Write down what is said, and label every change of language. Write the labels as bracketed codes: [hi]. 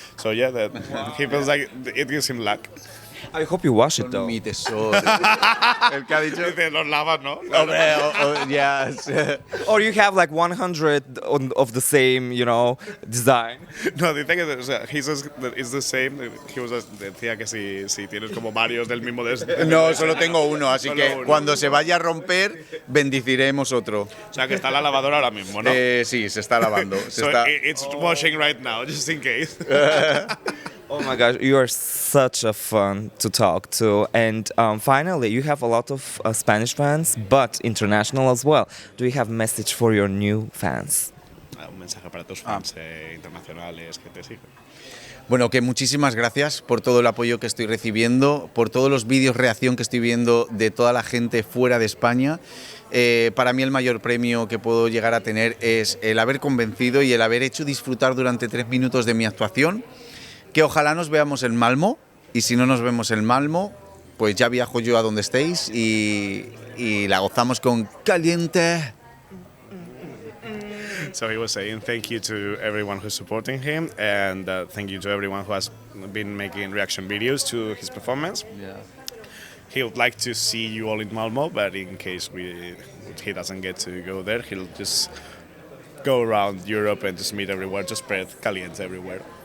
[en] So yeah, he feels like it gives him luck. I hope you wash it though. [es] Mi tesoro. El que ha dicho. Dice, los lavas, ¿no? Hombre, [en] yes. Or you have like 100 of the same, design. [es] No, dice que [en] he says that it's the same. [es] Decía que si tienes como varios del mismo No, solo tengo uno, así solo que uno. Cuando se vaya a romper, bendeciremos otro. O sea, que está la lavadora ahora mismo, ¿no? Sí, se está lavando. [en] It's washing right now, just in case. Oh my gosh, you are such a fun to talk to. And finally, you have a lot of Spanish fans, but international as well. Do you have a message for your new fans? [es] Un mensaje para tus fans internacionales que te siguen. Bueno, que muchísimas gracias por todo el apoyo que estoy recibiendo, por todos los vídeos reacción que estoy viendo de toda la gente fuera de España. Para mí el mayor premio que puedo llegar a tener es el haber convencido y el haber hecho disfrutar durante 3 minutos de mi actuación. Que ojalá nos veamos en Malmö, y si no nos vemos en Malmö, pues ya viajo yo a donde estéis y la gozamos con Caliente. [en] So he was saying thank you to everyone who's supporting him, and thank you to everyone who has been making reaction videos to his performance. Yeah. He would like to see you all in Malmö, but in case he doesn't get to go there, he'll just go around Europe and just meet everywhere, just spread Caliente everywhere.